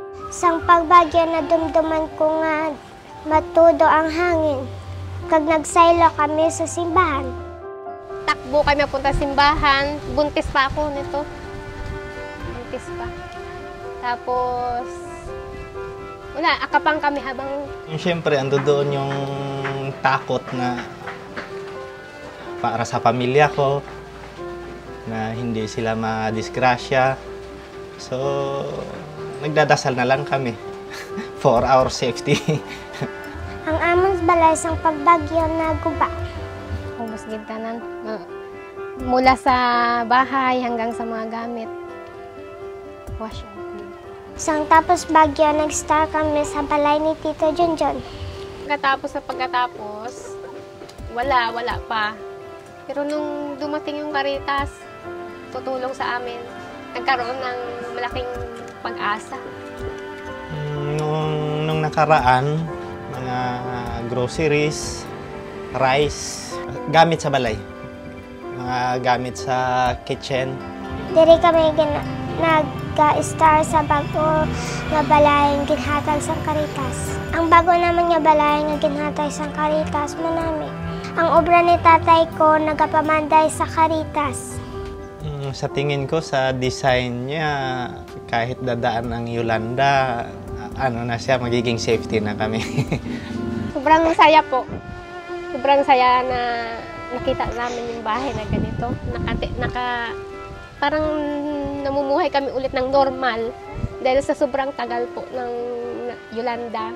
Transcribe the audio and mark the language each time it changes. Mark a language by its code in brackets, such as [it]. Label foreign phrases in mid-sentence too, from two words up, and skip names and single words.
[hil] Sang pagbagyo na dumduman ko nga matudo ang hangin. Kag nagsaylo kami sa simbahan. [tl] Takbo kami punta simbahan. Buntis pa ako nito. Buntis pa. Tapos, wala, akapang kami habang... Siyempre, ando doon yung takot na para sa pamilya ko, na hindi sila madisgrasya. So, nagdadasal na lang kami [en] for our safety. [hil] Ang among balay sang pagbagyo na guba. Ubos gintanan. [tl] Mula sa bahay hanggang sa mga gamit. [en] Wash out. [hil] Sang tapos bagyo, nag-start kami sa balay ni Tito Junjun. [tl] Pagkatapos, wala pa. Pero nung dumating yung Caritas, tutulong sa amin, nagkaroon ng malaking pag-asa. Nung nakaraan, mga groceries, rice, [hil] gamit sa balay. Mga gamit sa kitchen. Diri kami nag-start sa bago nga balay nga ginhatag sa Caritas. Ang bago naman nga balay nga ginhatag sa Caritas manami. Ang obra ni tatay ko nagapamanday sa Caritas. [tl] Sa tingin ko, sa design niya, kahit dadaan ang Yolanda, ano na siya, magiging safety na kami. Sobrang saya po. Sobrang saya na nakita namin yung bahay na ganito. Parang namumuhay kami ulit ng normal dahil sa sobrang tagal po ng Yolanda.